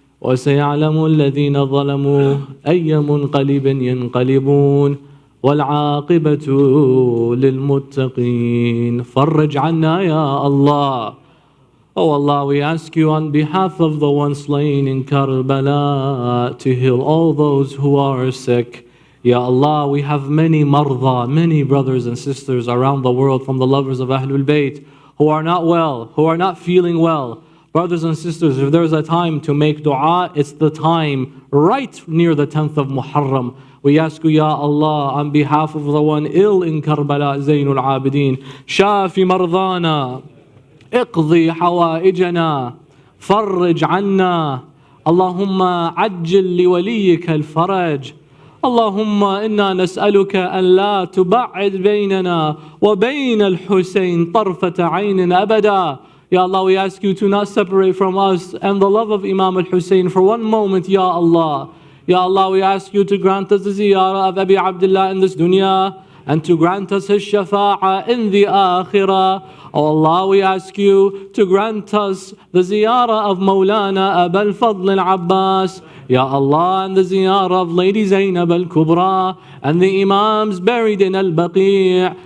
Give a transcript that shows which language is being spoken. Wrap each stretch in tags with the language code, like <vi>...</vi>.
<ar>وسيعلم الذين ظلموا أي منقلب ينقلبون والعاقبة للمتقين. فرج عنا يا Allah.</ar> <en>Oh Allah, we ask you on behalf of the one slain in Karbala to heal all those who are sick. Ya Allah, we have many marda, many brothers and sisters around the world from the lovers of Ahlul-bayt who are not well, who are not feeling well. Brothers and sisters, if there's a time to make dua, it's the time right near the 10th of Muharram. We ask you, Ya Allah, on behalf of the one ill in Karbala, Zainul Abidin, Shafi Mardana,</en> <ar>اقضي حوائجنا فرج عنا اللهم عجل لوليك الفرج اللهم إنا نسألك أن لا تبعد بيننا وبين الحسين طرفة عين أبدا.</ar> <en>Ya Allah, we ask you to not separate from us and the love of Imam al-Hussein for one moment, Ya Allah. Ya Allah, we ask you to grant us the ziyarah of Abi Abdullah in this dunya and to grant us his shafa'ah in the akhirah. Oh Allah, we ask you to grant us the ziyarah of Mawlana Abul Fadl al-Abbas, Ya Allah, and the ziyarah of Lady Zainab al-Kubra, and the Imams buried in al-Baqi'.</en>